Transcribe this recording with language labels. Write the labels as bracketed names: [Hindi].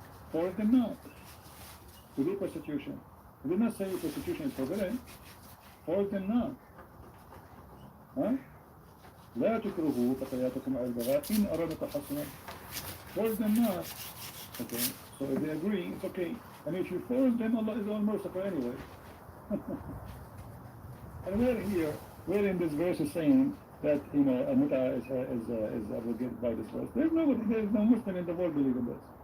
[English] Force them not to do prostitution. We did not say prostitution is forbidden. Force them not. Huh? [Arabic] لا تكرهوا فتياتكم على البغاء إن أرادوا تحصنا. [English] Force them not. Okay. So if they agree, it's okay. And if you force them, Allah is all merciful anyway. And we're in this verse is saying that, you know, a mut'ah is abrogated by this verse. There is no Muslim in the world believing this.